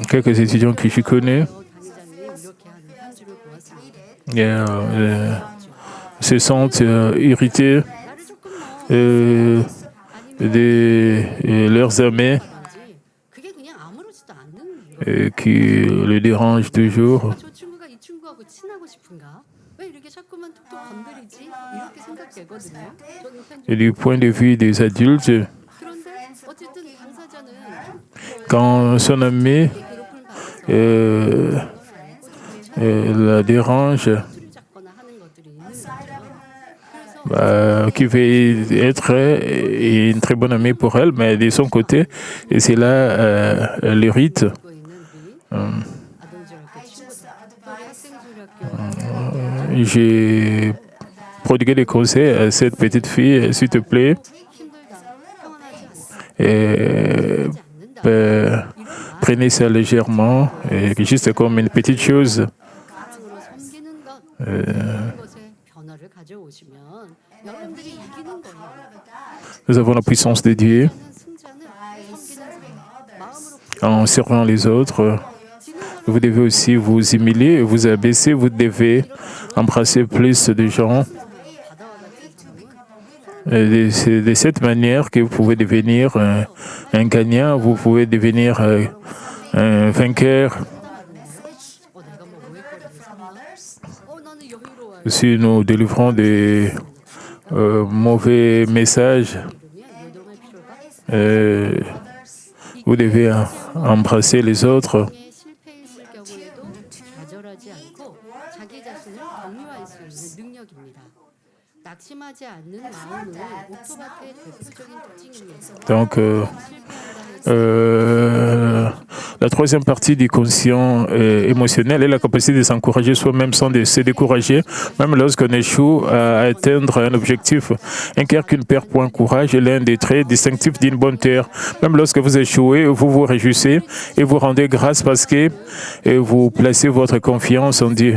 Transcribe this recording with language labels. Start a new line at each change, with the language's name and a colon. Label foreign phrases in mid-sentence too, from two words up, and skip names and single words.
French: Quelques étudiants que je connais
Korean: 강의자님 이렇게 하는 편지를 보았습니다.
French: se sentent irrités
Korean: 나를 조금 더
French: de leurs amis
Korean: 그런지 그게 그냥 아무렇지도 않는 일이에요.
French: qui le dérangent toujours.
Korean: 저 친구가 이 친구하고 친하고 싶은가? 왜 이렇게 자꾸만 툭툭 건드리지? 이렇게 생각되거든요. 저는 편지
French: Et du point de vue des adultes,
Korean: 그런데 어쨌든 당사자는
French: quand son ami
Korean: 괴롭힘을 받아서
French: la dérange,
Korean: 꼬투리 잡거나 하는 것들이 있는 거죠. 그래서
French: qui veut être une très bonne amie pour elle, mais de son côté, et cela l'irrite.
Korean: 듣고 있는 우리 아동지학교 친구들, 또 우리 학생지학교
French: J'ai prodigué des conseils à cette petite fille, s'il te plaît,
Korean: 힘들다, 평안하지 않다,
French: et,
Korean: 하지 않는다.
French: prenez ça légèrement, et juste comme une petite chose.
Korean: 사랑으로 섬기는 것, 이런 것에 변화를 가져오시면 여러분들이 이기는 거예요.
French: Nous avons la puissance de Dieu
Korean: 승자는 섬기는 사람, 마음으로
French: en servant les autres. Vous devez aussi vous humilier, vous abaisser, vous devez embrasser plus de gens.
Korean: 바다와 같은 사람은
French: C'est de cette manière que vous pouvez devenir un gagnant, vous pouvez devenir un vainqueur.
Korean: 내가 뭐 오해거리를 샀나? 나는 여유로워요.
French: Si nous délivrons des mauvais messages,
Korean: 이러면 요동할 필요가
French: vous devez embrasser les autres.
Korean: 의 실패했을 경우에도 좌절하지 않고 자기 자신을 격려할 수 있는 능력입니다. 낙심하지 않는 마음은 옥토바트의 대표적인 특징입니다.
French: Donc,
Korean: 실패한다 해서
French: La troisième partie du quotient émotionnel est la capacité de s'encourager soi-même sans se décourager, même lorsqu'on échoue à atteindre un objectif. Un cœur qui ne perd point courage est l'un des traits distinctifs d'une bonne terre. Même lorsque vous échouez, vous vous réjouissez et vous rendez grâce parce que vous placez votre confiance en Dieu.